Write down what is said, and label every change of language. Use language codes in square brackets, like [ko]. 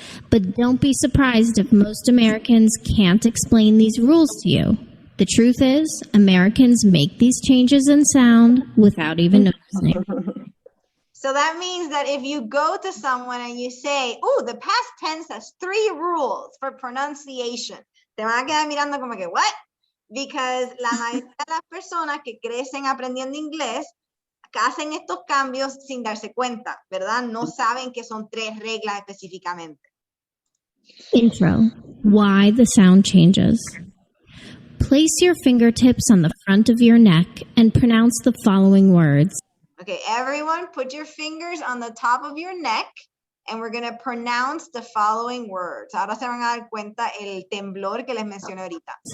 [en] But don't be surprised if most Americans can't explain these rules to you. The truth is, Americans make these changes in sound without even noticing. So that means that if you go to someone and you say, oh, the past tense has 3 rules for pronunciation, [es] te van a quedar mirando como que, [en] what? [es] Because la mayoría de las personas que crecen aprendiendo inglés hacen estos cambios sin darse cuenta, ¿verdad? No saben que son 3 reglas específicamente. [en] Intro. Why the sound changes. Place your fingertips on the front of your neck and pronounce the following words. Okay, everyone put your fingers on the top of your neck and we're going to pronounce the following words. [es] Ahora se van a dar cuenta el temblor que les mencioné ahorita.